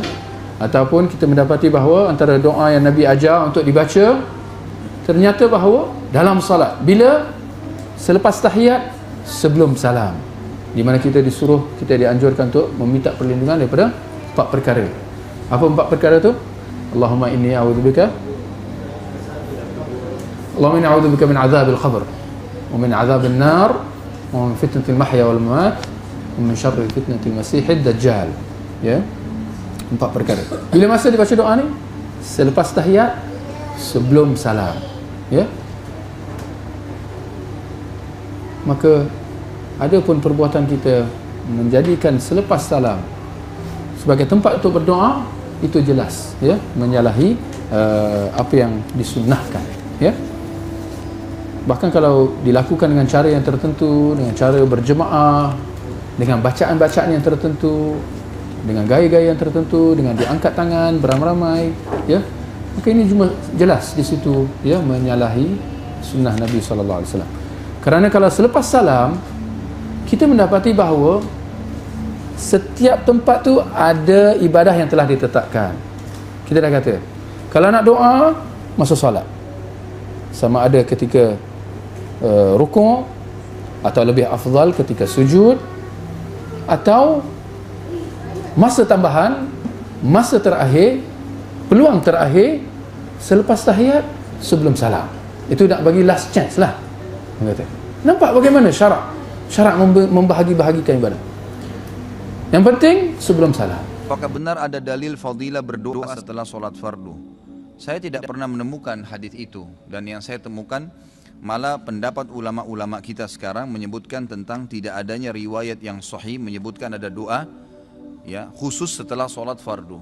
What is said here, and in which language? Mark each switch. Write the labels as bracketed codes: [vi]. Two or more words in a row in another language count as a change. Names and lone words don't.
[ms] Ataupun kita mendapati bahawa antara doa yang Nabi ajar untuk dibaca ternyata bahawa dalam salat, bila selepas tahiyat, sebelum salam, di mana kita dianjurkan untuk meminta perlindungan daripada 4 perkara. Apa 4 perkara tu? [ar] اللهم إني أعوذ بك من عذاب القبر ومن عذاب النار ومن فتنة المحيا والممات ومن شر فتنة المسيح الدجال. [ms] Ya. 4 perkara. Bila masa dibaca doa ni? Selepas tahiyat, sebelum salam. Ya. Maka ada pun perbuatan kita menjadikan selepas salam sebagai tempat untuk berdoa, itu jelas ya menyalahi apa yang disunnahkan. Ya. Bahkan kalau dilakukan dengan cara yang tertentu, dengan cara berjemaah, dengan bacaan-bacaan yang tertentu, dengan gaya-gaya yang tertentu, dengan diangkat tangan beramai-ramai, ya, maka ini cuma jelas di situ ya menyalahi sunnah Nabi [ar] صلى الله عليه وسلم. [ms] Kerana kalau selepas salam kita mendapati bahawa setiap tempat tu ada ibadah yang telah ditetapkan. Kita dah kata, kalau nak doa masa solat, sama ada ketika rukuk, atau lebih afdal ketika sujud, atau masa tambahan, masa terakhir, peluang terakhir selepas tahiyat, sebelum salam. Itu nak bagi [en] last chance [ms] lah. Nampak bagaimana syarak membahagi-bahagikan ibadah. Yang penting sebelum salam. [id] Apakah benar ada dalil fadilah berdoa setelah solat fardu? Saya tidak pernah menemukan hadis itu, dan yang saya temukan malah pendapat ulama-ulama kita sekarang menyebutkan tentang tidak adanya riwayat yang sahih menyebutkan ada doa ya khusus setelah solat fardu.